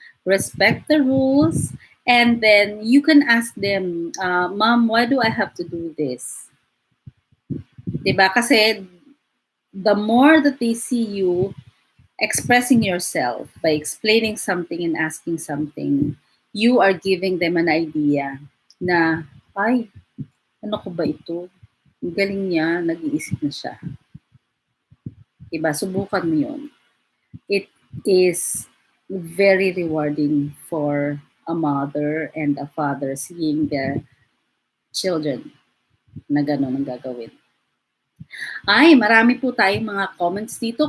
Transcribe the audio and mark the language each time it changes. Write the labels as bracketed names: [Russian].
[English] Respect the rules, and then you can ask them, Mom, why do I have to do this? Diba? Kasi the more that they see you expressing yourself by explaining something and asking something, you are giving them an idea na, [Filipino] ay, ano ko ba ito? Ang galing niya, nag-iisip na siya. Diba? Subukan mo yun. [English] It is very rewarding for a mother and a father seeing their children [Filipino] na gano'n ang gagawin. Ay, marami po tayong mga comments dito.